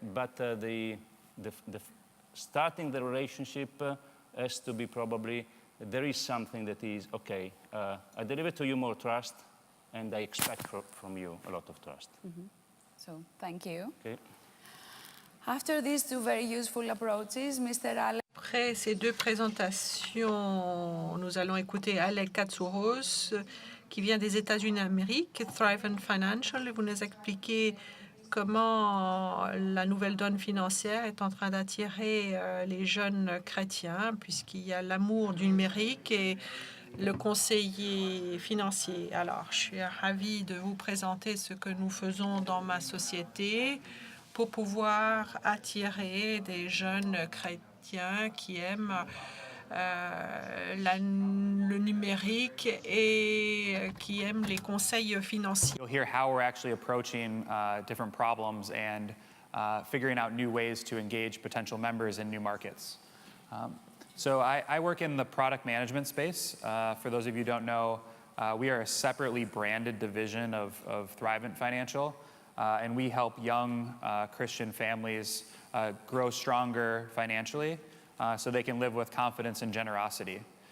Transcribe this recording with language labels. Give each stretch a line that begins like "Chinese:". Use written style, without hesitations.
English: But the starting the relationship has to be probably, there is something that is, okay, I deliver to you more trust, and I expect from you a lot of trust. Mm-hmm. So, thank you. Okay. After these two very useful approaches, Mr. Alec.
French: Après ces deux présentations, nous allons écouter Alec Katsouros, qui vient des États-Unis d'Amérique, Thrive and Financial. Vous nous expliquez comment la nouvelle donne financière est en train d'attirer les jeunes chrétiens, puisqu'il y a l'amour du numérique et le conseiller financier. Alors, je suis ravie de vous présenter ce que nous faisons dans ma société pour pouvoir attirer des jeunes chrétiens qui aiment le numérique et qui aiment les conseils financiers.
English: You'll hear how we're actually approaching different problems and figuring out new ways to engage potential members in new markets. So I work in the product management space. For those of you who don't know, we are a separately branded division of Thrivent Financial, and we help young Christian families grow stronger financially so they can live with confidence and generosity.